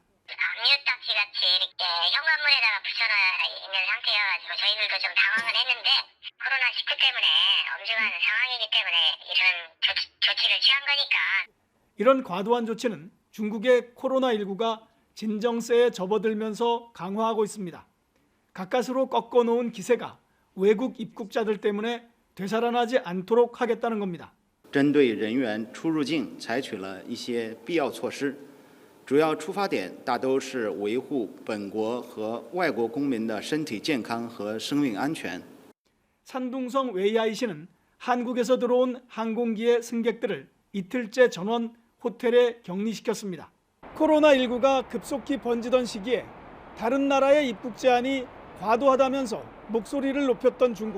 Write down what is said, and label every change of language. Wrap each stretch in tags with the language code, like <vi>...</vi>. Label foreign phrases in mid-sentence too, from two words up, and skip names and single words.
<ko>압류딱지 같이 이렇게 현관문에다가 붙여놔 있는 상태여가지고 저희들도 좀 당황을 했는데 코로나19 때문에 엄중한 상황이기 때문에 이런 조치를 취한 거니까. 이런 과도한 조치는 중국의 코로나19가 진정세에 접어들면서 강화하고 있습니다. 가까스로 꺾어놓은 기세가 외국 입국자들 때문에 되살아나지 않도록 하겠다는 겁니다.</ko> <zh>针对人员出入境采取了一些必要措施，主要出发点大都是维护本国和外国公民的身体健康和生命安全。</zh> <ko>산둥성 웨이아이 씨는 한국에서 들어온 항공기의 승객들을 이틀째 전원 호텔에 격리시켰습니다. 코로나19가 급속히 번지던 시기에 다른 나라의 입국 제한이 과도하다면서 목소리를 높였던 중국.</ko>